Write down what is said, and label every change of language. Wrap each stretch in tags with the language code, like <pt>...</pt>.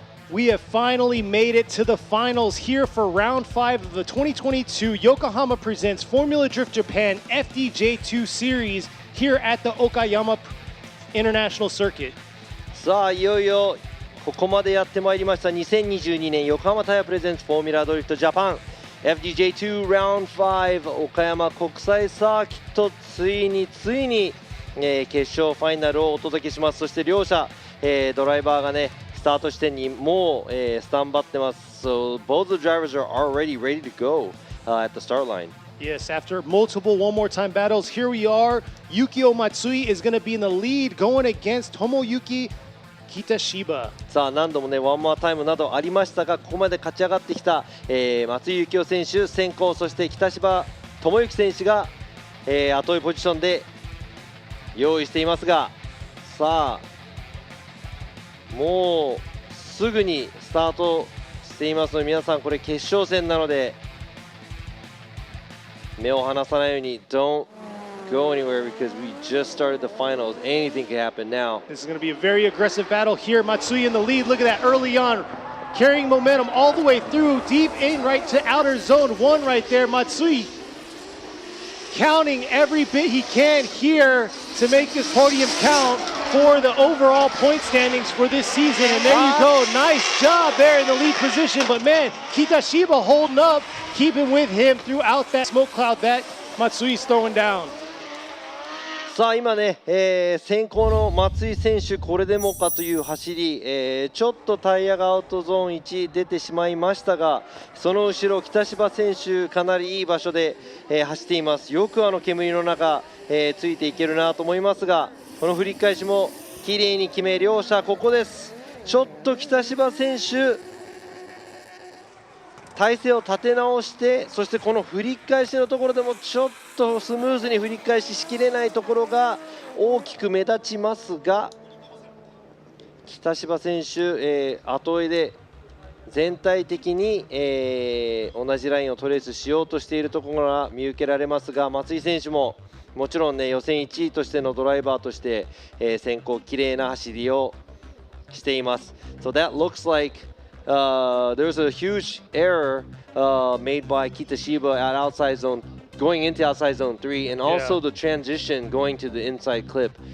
<en>We have finally made it to the finals here for round 5 of the 2022 Yokohama Presents Formula Drift Japan FDJ2 Series here at the Okayama International Circuit.</en> <ja>さあいよいよここまでやってまいりました2022年横浜タイヤプレゼンツフォーミュラドリフトジャパン FDJ2 Round 5岡山国際サーキットついに決勝ファイナルをお届けします。そして両者、ドライバーがねスタート地点にもう、スタンバってます。</ja> <en>So both the drivers are already ready to go at the start line. Yes, after multiple one more time battles, here we are. Yukio Matsui is going to be in the lead going against Tomoyuki Kitashiba.</en> <ja>さあ何度もねワンモアタイムなどありましたがここまで勝ち上がってきた、松井幸雄選手先行、そして北芝智之選手が、後追いポジションで用意していますが、さあもうすぐにスタートしていますので皆さんこれ決勝戦なので目を離さないように</ja> <en>Don't go anywhere because we just started the finals. Anything can happen now. This is going to be a very aggressive battle here. Matsui in the lead. Look at that early on, carrying momentum all the way through, deep in right to outer zone 1 right there. Matsui counting every bit he can here to make this podium count for the overall point standings for this season. And there you go. Nice job there in the lead position. But man, Kitashiba holding up, keeping with him throughout that smoke cloud that Matsui's throwing down.</en> <ja>さあ今ね、先行の松井選手これでもかという走り、ちょっとタイヤがアウトゾーン1出てしまいましたがその後ろ北芝選手かなりいい場所で、走っています。よく煙の中、ついていけるなと思いますがこの振り返しも綺麗に決め両者ここです。ちょっと北芝選手体勢を立て直してそしてこの振り返しのところでもちょっとスムーズに振り返ししきれないところが大きく目立ちますが北芝選手、後追いで全体的に、同じラインをトレースしようとしているところが見受けられますが松井選手ももちろんね予選1位としてのドライバーとして、先行綺麗な走りをしています。</ja> <en>So that looks like、there's a huge error made by Kitashiba at outside zone going into outside zone 3 and also the transition going to the inside clip.</en>